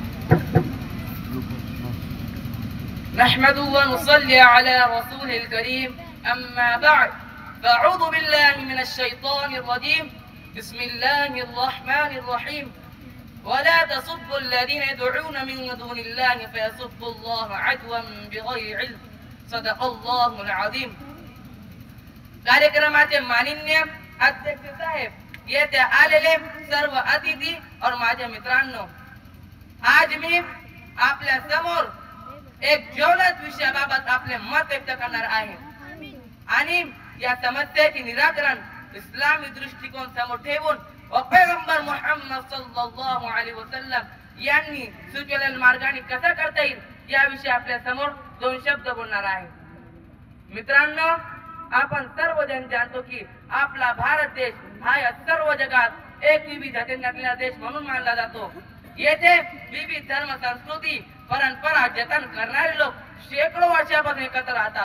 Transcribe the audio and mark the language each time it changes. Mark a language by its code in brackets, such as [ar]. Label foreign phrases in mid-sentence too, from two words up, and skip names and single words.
[ar] نحمده ونصلي على رسوله الكريم أما بعد فأعوذ بالله من الشيطان الرجيم بسم الله الرحمن الرحيم ولا تسبوا الذين يدعون من دون الله فيسبوا الله عدوا بغير علم صدق الله العظيم. [mr] कार्यक्रमाचे माननीय अध्यक्ष साहेब, येथे आलेले सर्व अतिथी और माझे मित्रांनो, आज मी आपल्या समोर एक ज्वलंत विषयाबाबत आपले मत व्यक्त करणार आहे आणि या समस्येचे निराकरण इस्लामी दृष्टिकोन समोर ठेवून व पैगंबर मुहम्मद [ar] صلى الله عليه وسلم [mr] यांनी सुचवलेल्या मार्गाने कसा करता येईल याविषयी आपल्या समोर दोन शब्द बोलणार आहे. मित्रांनो, आपण सर्वजण जाणतो की आपला भारत देश हा या सर्व जगात एक विविधतेने नटलेला देश म्हणून मानला जातो. येथे विविध धर्म, संस्कृती, परंपरा जतन करणारे लोक शेकडो वर्षापासून एकत्र राहतात.